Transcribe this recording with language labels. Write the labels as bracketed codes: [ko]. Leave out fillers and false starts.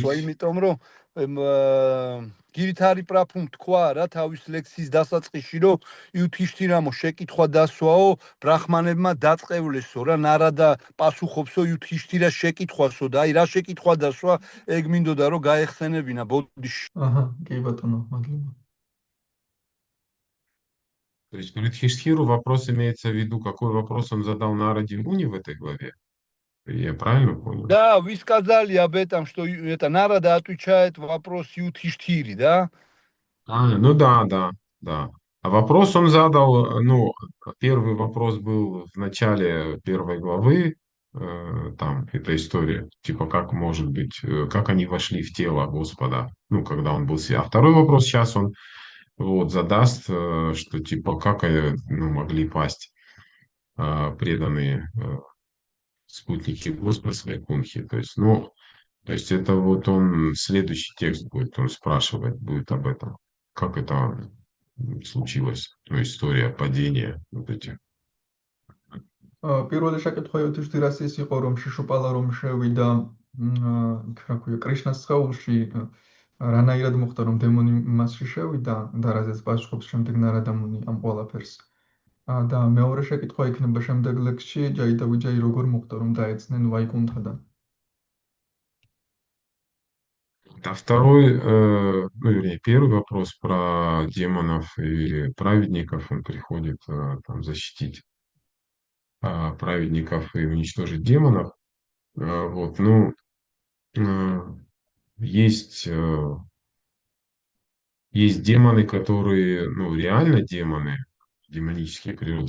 [ka] დასვა, იმიტომ რომ გირითარი პრაფუმ თქვა რა თავის ლექსის დასაწყისში, რომ იუდჰიშთირამო შეკითხვა დასვაო, ბრაჰმანებმა დაწყევლესო რა ნარადა პასუხობსო იუდჰიშთირას შეკითხვასო და აი რა შეკითხვა დასვა, ეგ მინდოდა რომ გაეხსენებინა ბოდიში. აჰა, კი ბატონო, მადლობა. [ru] То есть про Юдхиштхиру вопрос имеется в виду, какой вопрос он задал Нараде Муни в этой главе? Я правильно понял? Да, вы сказали об этом, что это Нарада отвечает вопрос Юдхиштхире, да? Ну да. А вопрос он задал, ну, первый вопрос был в начале первой главы, там, эта история, типа, как может быть, как они вошли в тело Господа, ну, когда он был свят. А второй вопрос сейчас он вот задаст, что, типа, как могли пасть преданные спутники Господа Свайкунхи. То есть, ну, то есть это вот он, следующий текст будет, он спрашивает будет об этом. Как это случилась, ну, история падения вот этих. [ka] პირველი შეკითხვა იუთიშთირას ის იყო, რომ შიშუპალა რომ შევიდა რა ქვია კრიშნას სხეულში, რანაირად მოხდა, რომ დემონი მასში შევიდა და რაზეც პასუხობს შემდეგ ნარადა მუნი ამ ყველაფერს. და მეორე შეკითხვა იქნება შემდეგ ლექსში, ჯაი და ვიჯაი როგორ მოხდა, რომ დაეცნენ ვაიკუნთადან. [ru] А второй, ну, вернее, первый вопрос про демонов и праведников, он приходит там защитить праведников и уничтожить демонов. Вот, ну, есть демоны, которые, ну, реально демоны, демонические природы.